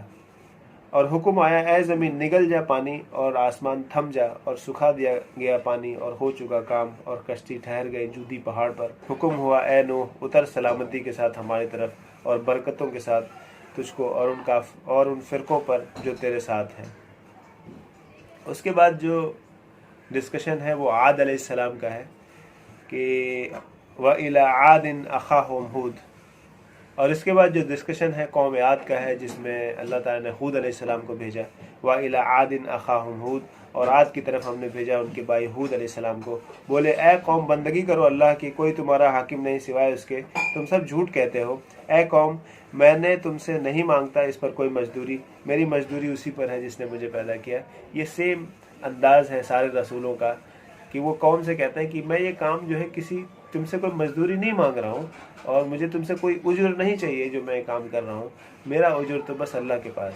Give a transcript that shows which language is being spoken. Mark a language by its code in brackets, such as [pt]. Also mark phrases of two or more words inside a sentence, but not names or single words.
[hi] और हुक्म आया, ऐ ज़मीन निगल जा पानी, और आसमान थम जा, और सुखा दिया गया पानी, और हो चुका काम, और कश्ती ठहर गई जूदी पहाड़ पर। हुक्म हुआ, ऐ नूह उतर सलामती के साथ हमारी तरफ, और बरकतों के साथ तुझको और उन फिरकों पर जो तेरे साथ हैं। उसके बाद जो डिस्कशन है वो आद अलैहिस्सलाम का है कि [ar] وإلى عاد أخاهم هود. [hi] और इसके बाद जो डिस्कशन है कौम आद का है, जिसमें अल्लाह ताला ने हूद अलैहिस्सलाम को भेजा। [ar] وإلى عاد أخاهم هود, [hi] और आद की तरफ हमने भेजा उनके भाई हूद अलैहिस्सलाम को। बोले ऐ कौम बंदगी करो अल्लाह की, कोई तुम्हारा हाकिम नहीं सिवाय उसके, तुम सब झूठ कहते हो। ऐ कौम मैंने तुमसे नहीं मांगता इस पर कोई मजदूरी, मेरी मजदूरी उसी पर है जिसने मुझे पैदा किया। ये सेम अंदाज़ है सारे रसूलों का कि वो कौम से कहते हैं कि मैं ये काम जो है किसी तुमसे कोई मजदूरी नहीं मांग रहा हूँ और मुझे तुमसे कोई उजर नहीं चाहिए जो मैं काम कर रहा हूँ, मेरा उजर तो बस अल्लाह के पास है।